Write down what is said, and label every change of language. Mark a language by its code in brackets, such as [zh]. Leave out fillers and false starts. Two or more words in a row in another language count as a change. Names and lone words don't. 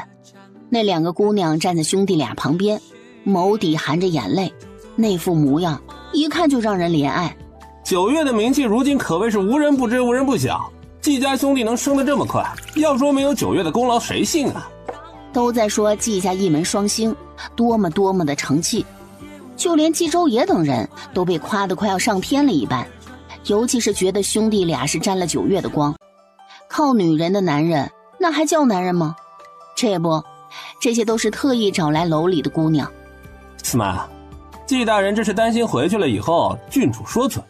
[zh] 那2個姑娘站在兄弟倆旁邊，眸底含着眼淚，那副模樣一看就讓人憐愛。九月的名氣如今可謂是無人不知無人不曉，季家兄弟能升得這麼快，要說沒有九月的功勞誰信啊？都在說季家一門雙星多麼的成器，就連季周爺等人都被誇得快要上天了一般，尤其是覺得兄弟倆是沾了九月的光。靠女人的男人那還叫男人嗎？這些都是特意找來樓裡的姑娘。司馬，季大人這是擔心回去了以後郡主說嘴。